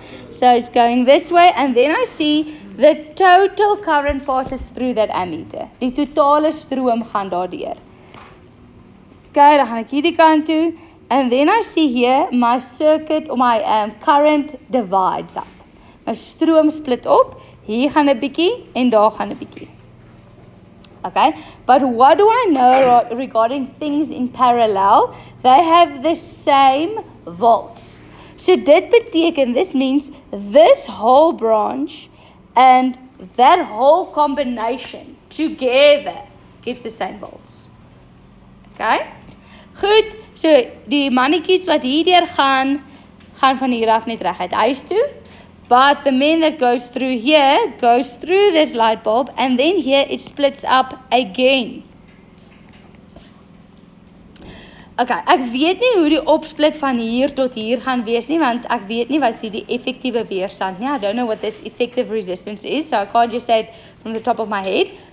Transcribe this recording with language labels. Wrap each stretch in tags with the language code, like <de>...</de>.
<en>So it's going this way, and then I see the total current passes through that ammeter.</en> <af>Die totale stroom gaan daardeur. Okay, dan gaan ek hierdie kant toe.</af> <en>And then I see here my circuit or my current divides up.</en> <af>My stroom split op. Hier gaan 'n bietjie en daar gaan 'n bietjie.</af> <en>Okay, but what do I know regarding things in parallel? They have the same volts.</en> <af>So dit beteken,</af> <en>this means this whole branch and that whole combination together gives the same volts. Okay?</en> <af>Goed, so die mannetjies wat hierdeur gaan van hier af net reguit huis toe.</af> <en>But the main that goes through here goes through this light bulb and then here it splits up again.</en> <af>Okay, ek weet nie hoe die opsplit van hier tot hier gaan wees nie, want ek weet nie wat die effektiewe weerstand nie.</af> <en>I don't know what this effective resistance is, so I can't just say it from the top of my head.</en>